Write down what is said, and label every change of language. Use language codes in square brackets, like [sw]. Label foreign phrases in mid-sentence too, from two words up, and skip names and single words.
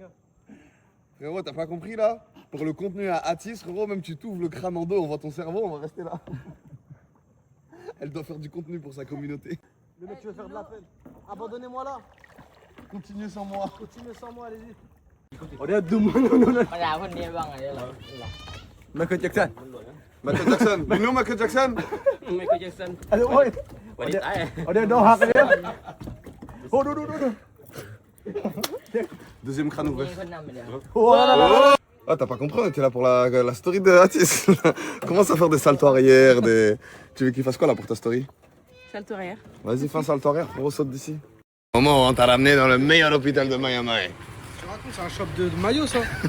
[fr] Frérot, t'as pas compris là? Pour le contenu à Atis, frérot, même tu t'ouvres le crâne en deux, on voit ton cerveau, on va rester là. Elle doit faire du contenu pour sa communauté. Le mec, tu veux faire de la peine. Abandonnez-moi là. Continuez sans moi. Continuez sans moi, allez-y. Regarde de moi, non. Michael Jackson. Michael Jackson. [en] You know Michael Jackson? [fr] Michael Jackson. Allez, ouais. [th] วันนี้ตาย [fr] On est dans Harlem. Oh non. Deuxième crâne [th] มี [fr] ouvert. [th] คนนำไปแล้ว [fr] Oh là là. Ah, t'as pas compris, on était là pour la story de Atis. Commence à faire des saltos arrière, des... Tu veux qu'il fasse quoi là pour ta story? Salto arrière. Vas-y, fais un salto arrière, frérot, saute d'ici. Moment, on t'a ramené dans le meilleur hôpital de Miami. Tu racontes, c'est un shop de maillot ça.